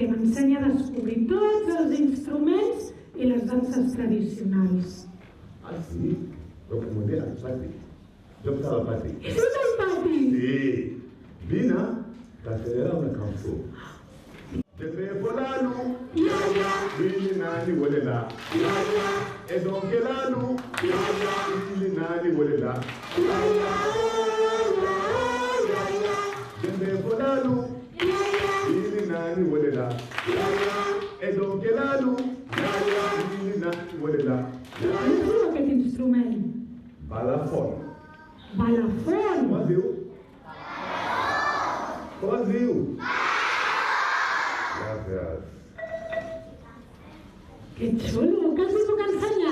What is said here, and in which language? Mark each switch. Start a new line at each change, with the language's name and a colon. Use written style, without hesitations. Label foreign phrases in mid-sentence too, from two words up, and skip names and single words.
Catalan: ensenya a descobrir tots els instruments i les danses tradicionals. Ah, sí? Però que molt bé, al pati. Jo estava al pati. És el pati? Sí. Vine, t'ensenyarà una cançó.
Bambara: Jebe Folalu, Bili Nani Wolela, Edonkelalu, Bili Nani Wolela, Jebe Folalu, Bili Nani Wolela, Edonkelalu, Bili Nani Wolela.
Catalan: Com es diu aquest instrument? Balafon. Balafon? Com es diu? Com es diu? Gràcies. Que xulo, que els hi puc ensenyar?